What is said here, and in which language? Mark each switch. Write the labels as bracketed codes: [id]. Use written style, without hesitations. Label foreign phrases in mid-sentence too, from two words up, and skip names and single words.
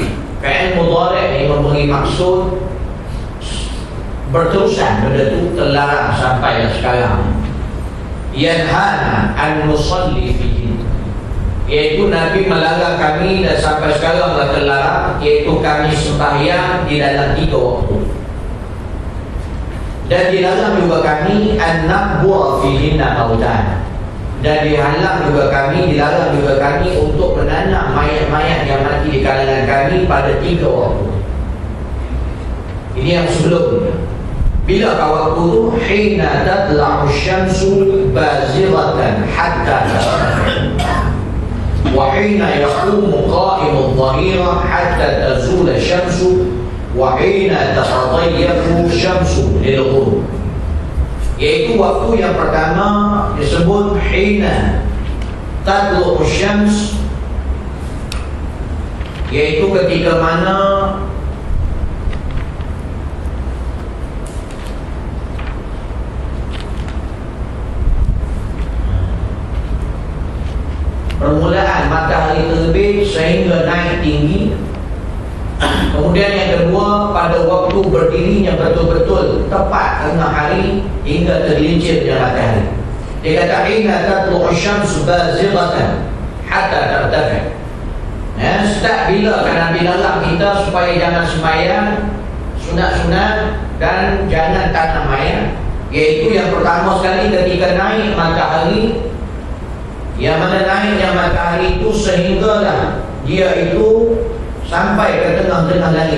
[ms] Fi'il mudhari' ini memberi maksud berterusan, benda itu terlarang sampai sekarang. [ar] ينهانا أن نصلي فيه, [ms] iaitu Nabi melarang kami dan sampai sekarang terlarang, iaitu kami sembahyang di dalam 3 waktu. Dan dilarang juga kami [ar] أن نقبر فيهن موتانا, [ms] dan dilarang juga kami untuk menanam mayat-mayat yang mati di kalangan kami pada 3 waktu. Ini yang sebelumnya. Bila waktu itu, [ar] حين تطلع الشمس بازغة حتى وحين يقوم قائم الظهيرة حتى تزول الشمس وحين تتضيق الشمس للغروب. [ms] Yaitu waktu yang pertama disebut [ar] حين تطلع الشمس, [ms] yaitu ketika mana permulaan matahari terbit sehingga naik tinggi. Kemudian yang kedua, pada waktu berdirinya betul-betul tepat tengah hari hingga tergelincirnya matahari. Dia kata [ar] hina tatlu'u syamsu bazighatan hatta tartafi. [ms] Start bila Nabi larang kita supaya jangan sembahyang sunat-sunat dan jangan tanam mayat, iaitu yang pertama sekali ketika naik matahari, yang mana naiknya matahari itu sehinggalah dia itu sampai ke tengah-tengah langit.